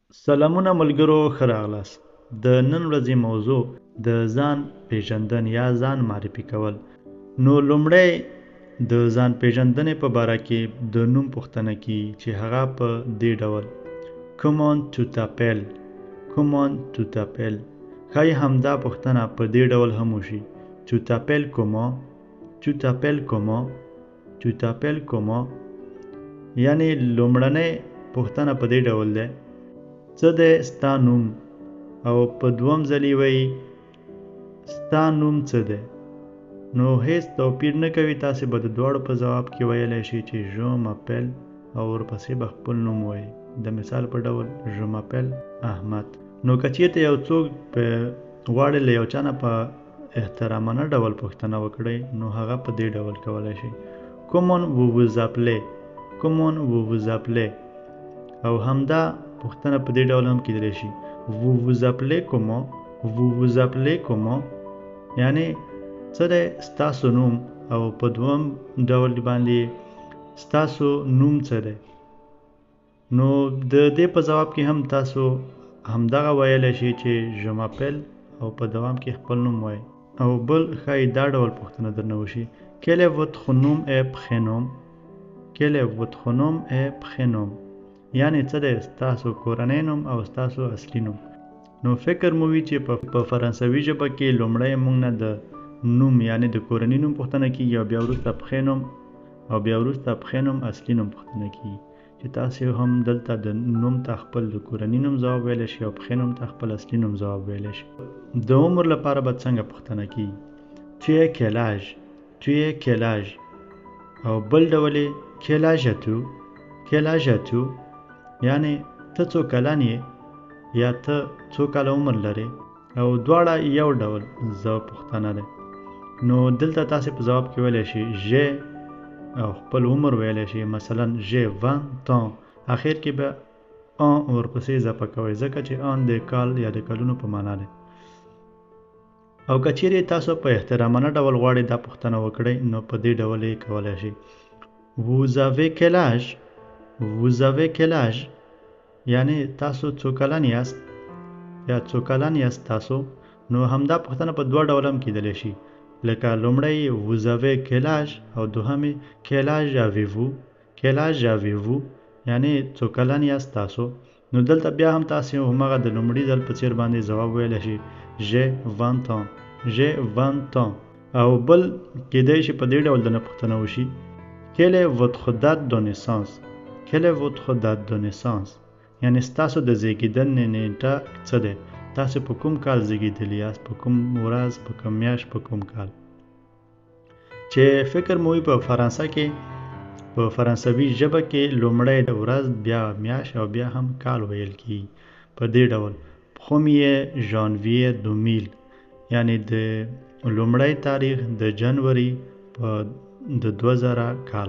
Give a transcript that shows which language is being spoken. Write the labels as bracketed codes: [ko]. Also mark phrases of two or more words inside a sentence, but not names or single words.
[ps] سلامونه ملګرو، ښه راغلاست. د نن ورځې موضوع د ځان پیژندن یا ځان معرفي کول. نو لومړی د ځان پیژندنې په باره کې د نوم پوښتنه کیږي چې هغه په دې ډول [fr] Comment tu t'appelles؟ Comment tu t'appelles؟ [ps] ښایي همدا پوښتنه په دې ډول هم وشي [fr] Tu t'appelles comment؟ Tu t'appelles comment؟ Tu t'appelles comment؟ [ps] یعنی لومړنۍ پوښتنه په دې ډول ده څه دی ستا نوم؟ او په دوم ځلې وایي ستا نوم څه دی؟ نو هیڅ توپیر نه کوي، تاسې به د دواړو په ځواب کې ویلی شئ چې [fr] je m'appelle [ps] او ورپسې به خپل نوم وایي. د مثال په ډول [fr] je m'appelle [ps] احمد. نو که چېرته یو څوک غواړي له یو چا نه په احترامانه ډول پوښتنه وکړئ، نو هغه په دې ډول کولی شي [fr] Comment vous vous appelez؟ Comment vous vous appelez؟ [ps] او همدا پوښتنه په دې ډول هم کېدلی شي [fr] Vous vous appelez comment؟ Vous vous appelez comment؟ [ps] یعنی څه دی ستاسو نوم، او په دوم ډول باندې ستاسو نوم څه دی؟ نو د دې په ځواب کې هم تاسو همدغه ویلی شئ چې [fr] je m'appelle [ps] او په دوام کې خپل نوم وایي. او بل ښایي دا ډول پوښتنه درنه وشي [fr] Quel est votre nom et prénom؟ Quel est votre nom et prénom؟ [ps] یعنی څه دی ستاسو کورنی نوم او ستاسو اصلي نوم. نو فکر مو وي چې په فرانسوي ژبه کې لومړی موږ نه د نوم یعنی د کورني نوم پوښتنه کیږي، او بیا وروسته پښې نوم، او بیا وروسته پښې نوم اصلي نوم پوښتنه کیږي، چې تاسې هم دلته د نوم ته خپل د کورني نوم ځواب ویلی شي او پښې نوم ته خپل اصلي نوم ځواب ویلی شي. د عمر لپاره به څنګه پوښتنه کیږي [fr] Tu es quel âge؟ Tu es quel âge؟ [ps] او بل ډول یې [fr] Quel âge as-tu؟ Quel âge as-tu؟ [ps] یعنی ته څو کلن یې یا ته څو کاله عمر لرې، او دواړه یو ډول پوښتنه ده. نو دلته تاسې په ځواب کې ویلی شي j'ai او خپل عمر ویلی شي، مثلا [fr] j'ai 20 ans، [ps] اخر کې به ان ورپسې اضافه کوئ ځکه چې ان د کال یا د کلونو په معنا ده. او که چیرې تاسو په احترامانه ډول غواړئ دا پوښتنه وکړئ، نو په دې ډول یې کولی شئ [fr] Vous avez quel âge؟ Vous avez quel âge؟ [ps] یعنی تاسو څو کلن یاست یا څو کلن یاست تاسو. نو همدا پوښتنه په دوه ډول هم کېدلی شي، لکه لومړی [fr] Vous avez quel âge [ps] او دوهمې [fr] Quel âge avez-vous؟ Quel âge avez-vous؟ [ps] یعنی څو کلن یاست تاسو. نو دلته بیا هم تاسې همغه د لومړي ځل په څېر باندې ځواب ویلی شي [fr] J'ai 20 ans. J'ai 20 ans. [ps] او بل کېدی شي په دې ډول دنه پوښتنه وشي [fr] Quelle est votre date de naissance؟ Quelle est votre date de naissance؟ [ps] یعنی ستاسو د زیږېدنې نیټه څه دی؟ تاسو په کوم کال زیږېدلي یاست؟ په کوم ورځ، په کوم میاشت، په کوم کال؟ چې فکر مو وي په فرانسه کې په فرانسوي ژبه کې لومړی ورځ، بیا میاشت او بیا هم کال ویل کیږي په دې ډول [fr] Premier janvier 2000، [ps] یعنی د لومړی تاریخ د جنوري په د 2000 کال.